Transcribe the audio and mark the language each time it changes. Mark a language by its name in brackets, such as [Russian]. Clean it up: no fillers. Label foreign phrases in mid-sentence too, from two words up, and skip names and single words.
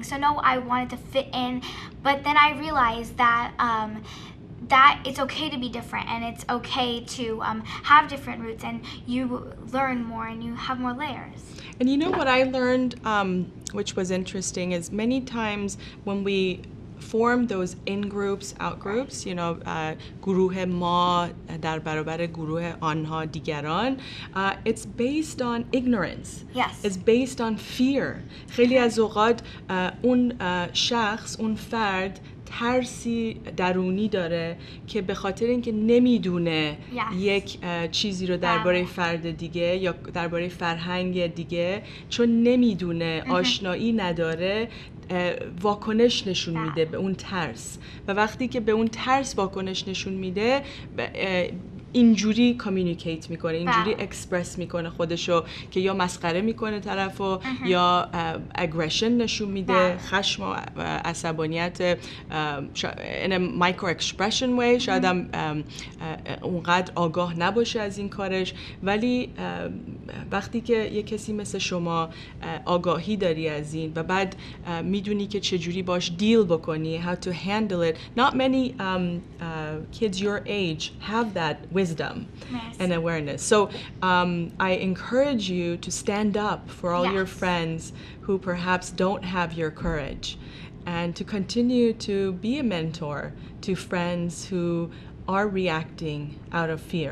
[English] So no, I wanted to fit in, but then I realized that that it's okay to be different, and it's okay to have different roots, and you learn more and you have more layers. And you know what I learned, which was interesting, is many times when we form those in-groups, out-groups, you know, [Persian] گروه ما در برابر گروه آنها دیگران, [English] it's based on ignorance. Yes. It's based on fear. [Persian] خیلی از اوقات اون شخص, اون فرد ترسی درونی داره که به خاطر اینکه نمیدونه یک چیزی رو درباره فرد دیگه یا درباره فرهنگ دیگه, چون نمیدونه, آشنایی نداره, واکنش نشون میده به اون ترس, و وقتی که به اون ترس واکنش نشون میده اینجوری کامیونیکیت میکنه, اینجوری اکسپرس میکنه خودشو که یا مسخره میکنه طرفو یا اگریشن نشون میده, خشم و عصبانیت [English] in a micro expression way. [Persian] شاید هم اونقدر آگاه نباشه از این کارش, ولی وقتی که یه کسی مثل شما آگاهی داری از این و بعد میدونی که چجوری باش دیل بکنی, [English] how to handle it. Not many kids your age have that wisdom and awareness. So I encourage you to stand up for all your friends who perhaps don't have your courage, and to continue to be a mentor to friends who are reacting out of fear.